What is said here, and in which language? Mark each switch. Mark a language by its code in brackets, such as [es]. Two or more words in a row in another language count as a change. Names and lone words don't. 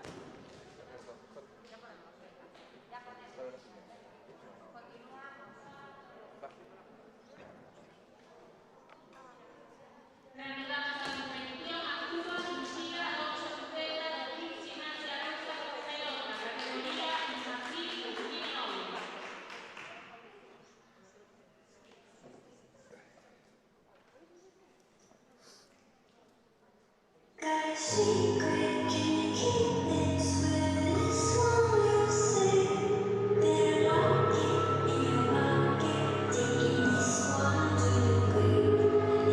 [es] Reanudamos la competición. Actúa Lucía Alonso Tucela del Club Gimnasia Rosa Barcelona, categoría infantil femenina novia. [en] Got a secret, can you keep this with this one you say? Better lock it in your pocket, taking this one to the grave.